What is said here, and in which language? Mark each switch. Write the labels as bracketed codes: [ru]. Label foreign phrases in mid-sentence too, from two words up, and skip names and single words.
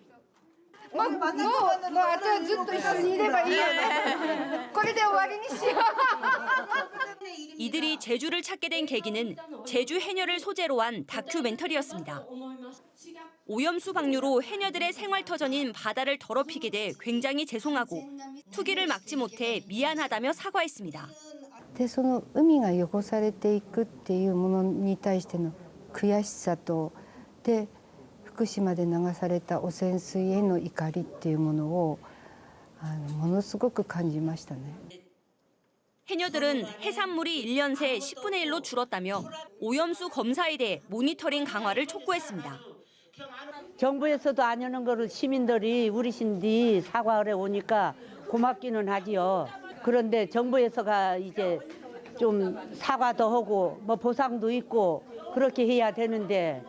[ko] 이들이 제주를 찾게 된 계기는 제주 해녀를 소재로 한 다큐멘터리였습니다. 오염수 방류로 해녀들의 생활터전인 바다를 더럽히게 돼 굉장히 죄송하고 투기를 막지 못해 미안하다며 사과했습니다. [ja] でその海が汚されていくっていうものに対しての悔しさとで福島で流された汚染水への怒りっていうものをものすごく感じましたね。 [ko] 해녀들은 해산물이 1년 새 10분의 1로 줄었다며 오염수 검사에 대해 모니터링 강화를 촉구했습니다. 정부에서도 안 하는 거를 시민들이 우리신디 사과를 오니까 고맙기는 하지요. 그런데 정부에서가 이제 좀 사과도 하고 뭐 보상도 있고 그렇게 해야 되는데